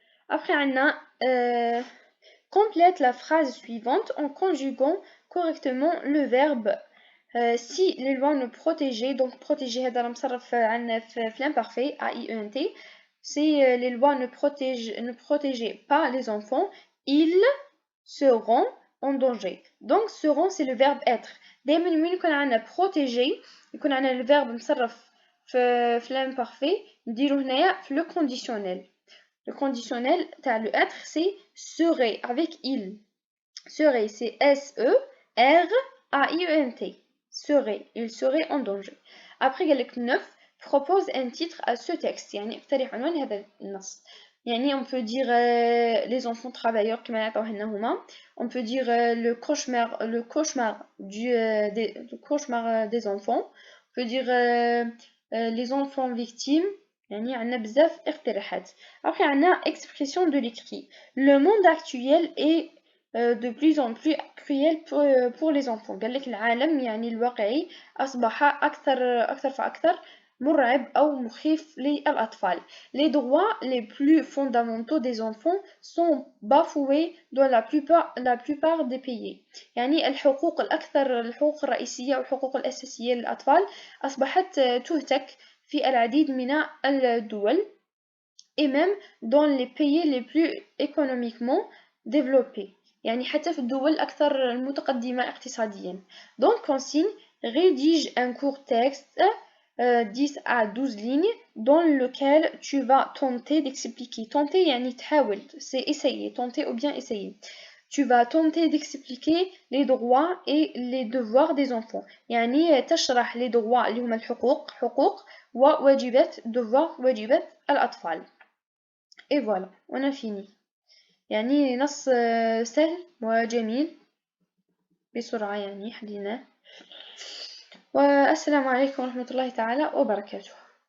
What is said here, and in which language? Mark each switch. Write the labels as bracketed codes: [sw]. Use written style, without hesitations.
[fr] Après [ar] عندنا [fr] complète la phrase suivante en conjuguant correctement le verbe si les lois ne protégeaient. donc protéger [ar] هذا مصرف عندنا في [fr] l'imparfait AIENT. si les lois ne protégeaient pas les enfants ils seront en danger. donc seront c'est le verbe être. [ar] دائما من يكون عندنا protéger يكون عندنا le verbe مصرف في l'imparfait نديرو هنايا في le conditionnel. [fr] Le conditionnel, le être, c'est serait avec il. Serait, c'est S-E-R-A-I-E-N-T. Serait, il serait en danger. Après, il y a 9, propose un titre à ce texte. [ar] يعني اقترح عنوان هذا النص. [fr] يعني on peut dire les enfants travailleurs [ar] كما يعطوه هما. [fr] On peut dire le cauchemar des enfants. On peut dire les enfants victimes. [ar] يعني عندنا بزاف اقتراحات. [fr] Après عندنا expression de l'écrit. Le monde actuel est de plus en plus cruel pour les enfants. [ar] قال لك العالم يعني الواقعي أصبح أكثر فأكثر مرعب أو مخيف للأطفال. [fr] Les droits les plus fondamentaux des enfants sont bafoués dans la plupart des pays. [ar] يعني الحقوق الحقوق الرئيسية والحقوق الأساسية للأطفال أصبحت تهتك في العديد من الدول [fr] et même dans les pays les plus économiquement développés. [ar] يعني حتى في الدول الأكثر المتقدمة اقتصاديا. [fr] donc consigne rédige un court texte 10 à 12 lignes dans lequel tu vas tenter d'expliquer. tenter [ar] يعني تحاول [fr] c'est essayer, tenter ou bien essayer. tu vas tenter d'expliquer les droits et les devoirs des enfants. [ar] يعني تشرح [fr] les droits [ar] اللي هما الحقوق حقوق وواجبات devoir واجبات الأطفال. [fr] Et voilà, on a fini. [ar] يعني نص سهل وجميل بسرعة يعني حليناه. والسلام عليكم ورحمة الله تعالى وبركاته.